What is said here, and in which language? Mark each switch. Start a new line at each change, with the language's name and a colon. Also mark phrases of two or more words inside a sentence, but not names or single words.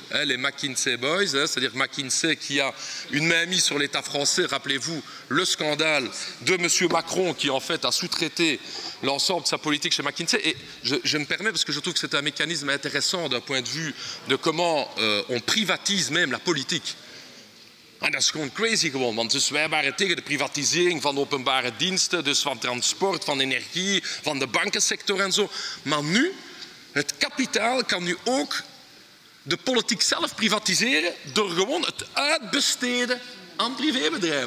French: Hein, les McKinsey Boys, hein, c'est-à-dire McKinsey qui a une main mise sur l'État français. Rappelez-vous le scandale de M. Macron qui en fait a sous-traité l'ensemble de sa politique chez McKinsey. Et je me permets parce que je trouve que c'est un mécanisme intéressant d'un point de vue de comment on privatise même la politique.
Dutch: En dat is gewoon crazy gewoon, want dus wij waren tegen de privatisering van openbare diensten, dus van transport, van energie, van de bankensector en zo. Maar nu, het kapitaal kan nu ook de politiek zelf privatiseren door gewoon het uitbesteden aan privébedrijven.